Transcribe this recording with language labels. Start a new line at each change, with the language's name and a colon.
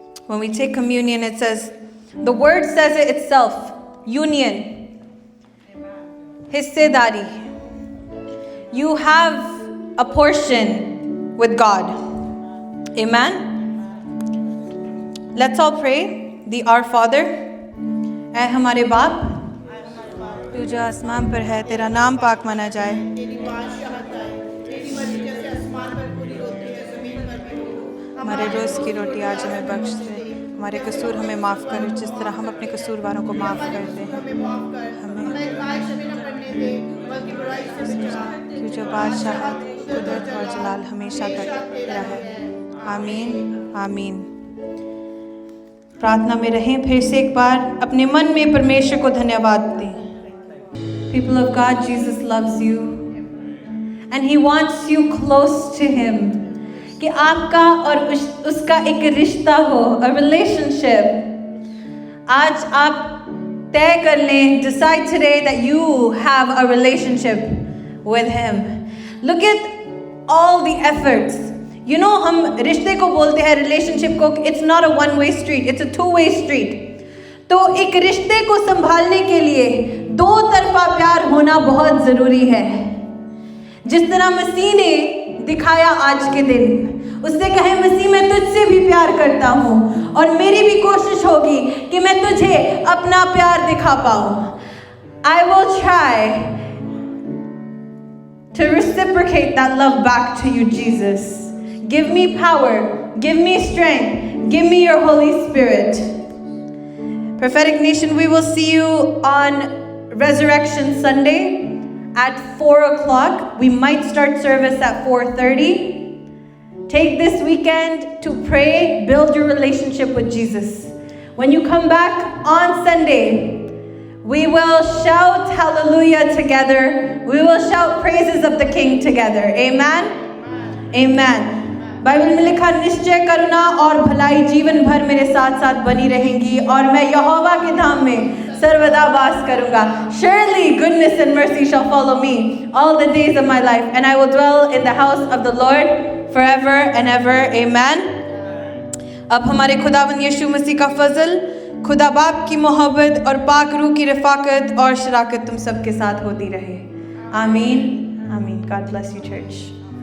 English: When we take communion, it says, the word says it itself, union, हिस्सेदारी. You have a portion with God. Amen. Let's all pray the Our Father.
Hindi: ऐ हमारे बाप, तू जो आसमान पर है, तेरा नाम पाक माना जाए. तेरी बादशाहत आए, तेरी मर्जी जैसे आसमान पर पूरी होती है, जमीन पर भी हो. हमारे रोज की रोटी आज हमें बख्श दे. हमारे कसूर हमें माफ़ कर, जिस तरह हम अपने कसूरवारों को माफ़ करते हैं. हमें माफ कर, हमें ख्वाहिश में न पड़ने दे, बल्कि बुराई से बचा. तू जो बादशाहत, कुदरत और जलाल हमेशा का तेरा है. आमीन आमीन. प्रार्थना में रहें. फिर से एक बार अपने मन में परमेश्वर को धन्यवाद दें.
English: People of God, Jesus loves you and He wants you close to Him.
Hindi: कि आपका और उसका एक रिश्ता हो,
English: a relationship.
Hindi: आज आप तय कर लें,
English: decide today that you have a relationship with Him. Look at all the efforts. You know,
Hindi: हम रिश्ते को बोलते हैं,
English: relationship को, it's not a one-way street, it's a two-way street.
Hindi: तो एक रिश्ते को संभालने के लिए दो तरफा प्यार होना बहुत ज़रूरी है. जिस तरह मसीह ने दिखाया आज के दिन, उससे कहे मसीह मैं तुझसे भी प्यार करता हूँ और मेरी भी कोशिश होगी कि मैं तुझे अपना प्यार दिखा पाऊँ.
English: I will try to reciprocate that love back to you, Jesus. Give me power, give me strength, give me your Holy Spirit. Prophetic Nation, we will see you on Resurrection Sunday at 4 o'clock. We might start service at 4:30. Take this weekend to pray, build your relationship with Jesus. When you come back on Sunday, we will shout hallelujah together. We will shout praises of the King together. Amen? Amen.
Hindi: Bible में लिखा, निश्चय करुणा और भलाई जीवन भर मेरे साथ साथ बनी रहेंगी और मैं यहोवा के धाम में सर्वदा वास करूंगा.
English: Surely goodness and mercy shall follow me all the days of my life, and I will dwell in the house of the Lord forever and ever. Amen.
Hindi: अब हमारे खुदावंद यीशु मसीह का फजल, खुदा बाप की मोहब्बत और पाक रूह की रफाकत और शराकत तुम सबके साथ होती रहे. आमीन आमीन.
English: God bless you, church.